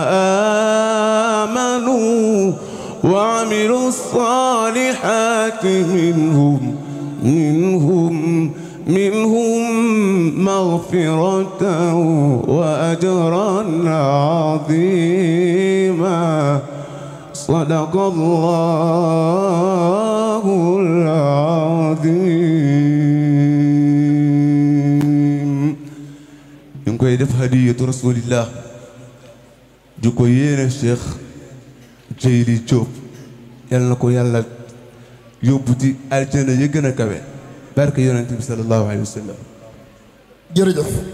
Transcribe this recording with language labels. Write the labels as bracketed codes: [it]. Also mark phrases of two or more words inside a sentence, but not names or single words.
[ar] آمنوا وعملوا الصالحات منهم مغفرة وأجرا عظيما صدق الله العظيم. [wo] ñu ngi koy def [ar] هدية رسول الله [wo] ju ko yéene Cheikh Jeyli Diop yal na ko yàlla yóbbu ci aljana yi gën a kawe barke yonent bi [ar] صلى الله عليه وسلم. [wo] jërëjëf.